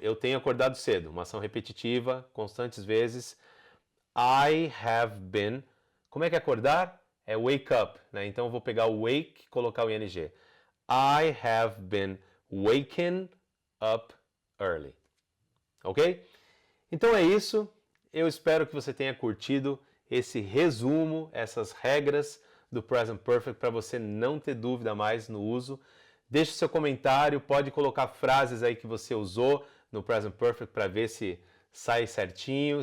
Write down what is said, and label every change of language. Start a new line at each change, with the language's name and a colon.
Portuguese: Eu tenho acordado cedo. Uma ação repetitiva, constantes vezes.
English: I have been.
Portuguese: Como é que é acordar? É
English: wake up.
Portuguese: Né? Então eu vou pegar o wake e colocar o ing.
English: I have been waking up early.
Portuguese: Ok? Então é isso. Eu espero que você tenha curtido esse resumo, essas regras do Present Perfect para você não ter dúvida mais no uso. Deixe seu comentário, pode colocar frases aí que você usou no Present Perfect para ver se sai certinho.